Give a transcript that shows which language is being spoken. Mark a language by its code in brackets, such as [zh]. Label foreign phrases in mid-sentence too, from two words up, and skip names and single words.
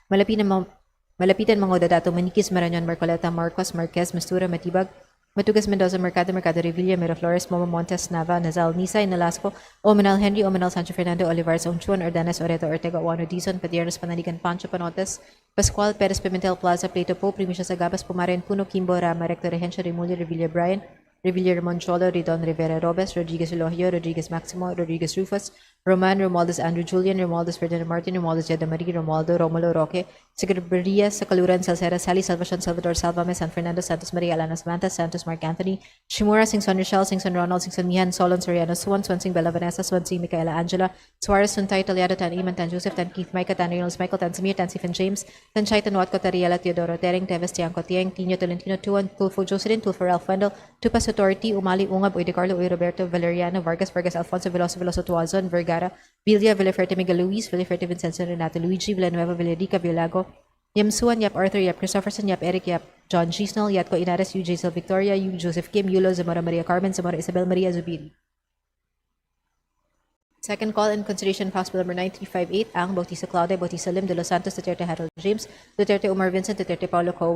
[en] Malapitan Mango Dadato, Manikis, Marañon, Marcoleta, Marcos, Marquez, Mastura, Matibag, Matugas Mendoza, Mercado Revilla, Miraflores, Momo Montes, Nava, Nazal, Nisay, Nalasco, Omenal Henry, Omenal Sancho Fernando, Olivares, Onchuan, Ordanes, Oreto, Ortega, Juano Dizon, Padiernos, Panaligan, Pancho Panotes, Pascual, Perez, Pimentel Plaza, Plato Po, Primisha Sagabas, Pumaren, Puno, Kimbo, Rama, Recto, Rehencha, Remulio, Revilla, Brian, Revilla, Ramon Cholo, Ridon, Rivera, Robes, Rodriguez Elohio, Rodriguez Maximo, Rodriguez Rufus, Roman, Romualdez Andrew Julian, Romualdez Ferdinand Martin, Romualdez Yeda Marie, Romualdo, Romulo Roque, Secretaria, Sakaluran, Salcera, Sally, Salvacion, Salvador, Salvame, San Fernando, Santos Maria, Alana Samantha, Santos Mark Anthony, Shimura, Singson Rochelle, Singson Ronald, Singson Mihan, Solon, Soriano, Swansing Bella Vanessa, Swansing Micaela Angela, Suarez, Suntay, Toliado, Tan Iman, Tan Joseph, Tan Keith, Micah, Tan Reynolds, Michael, Tan Samir, Tan Stephen James, Tan Chai, Tan Watco, Tariela, Teodoro, Tering, Teves, Tiangco, Tiang, Tino, Tolentino, Tuan, Tulfo Jocelyn, Tulfo Ralph Wendell, Tupas Authority, Umali, Ungab, Uy de Carlo, Uy Roberto, Valeriano, Vargas, Alfonso, Veloso, Tuazon, Vergara, Villa, Villaferte, Miguel Luis, Villaferte, Vincenzo, Renato, Luigi, Villanueva, Villarica, Villago, Yam Suan, Yap Arthur, Yap Christopherson, Yap Eric, Yap John Gisnell, Yatko Inares, J. Sil Victoria, U. Joseph Kim, Yulo, Zamora Maria Carmen, Zamora Isabel Maria Zubiri. Second call in consideration of House Bill number 9358, Ang, Bautista Claudia, Bautista Lim, De Los Santos, Duterte Harold James, Duterte Omar Vincent, Duterte Paulo Co.